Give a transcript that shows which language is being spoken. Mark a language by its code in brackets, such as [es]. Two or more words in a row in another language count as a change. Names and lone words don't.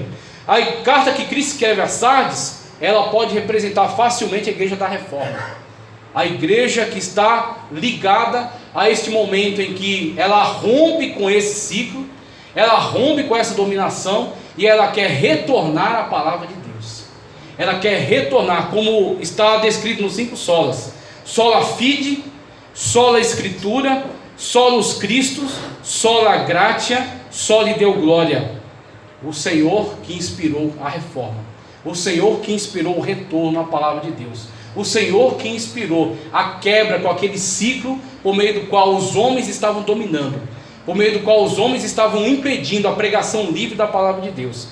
[pt] A carta que Cristo escreve a Sardes, ela pode representar facilmente a igreja da reforma, a igreja que está ligada a este momento em que ela rompe com esse ciclo, ela rompe com essa dominação, e ela quer retornar à palavra de Deus. Ela quer retornar, como está descrito nos 5 solas: [la] sola fide, sola escritura, solus Christus, sola gratia, soli deu glória. [pt] O Senhor que inspirou a reforma, o Senhor que inspirou o retorno à palavra de Deus, o Senhor que inspirou a quebra com aquele ciclo por meio do qual os homens estavam dominando, por meio do qual os homens estavam impedindo a pregação livre da palavra de Deus.